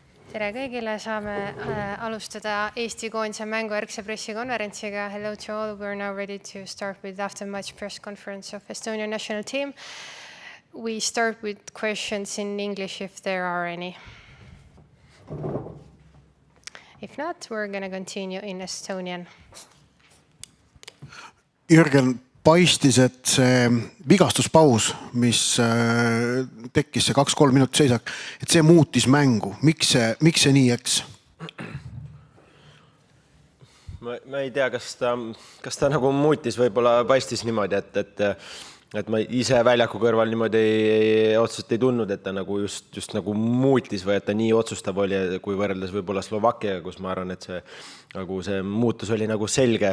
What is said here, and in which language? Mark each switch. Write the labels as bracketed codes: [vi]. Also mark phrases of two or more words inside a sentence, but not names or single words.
[et] Tere kõigile, saame alustada Eesti koondise mängujärgse pressikonverentsiga. [en] Hello to all, we're now ready to start with after-match press conference of Estonian national team. We start with questions in English if there are any. If not, we're going to continue in Estonian. [et] Jürgen, paistis, et see vigastuspaus, mis tekkis see 2-3 minutit seisak, et see muutis mängu. Miks see nii eks? Ma ei tea, kas ta nagu muutis, võib-olla paistis niimoodi, et ma ise väljaku kõrval niimoodi otseselt ei tundnud, et ta nagu just nagu muutis või et ta nii otsustav oli, kui võrreldes võib-olla Slovakkiaga, kus ma arvan, et see muutus oli nagu selge.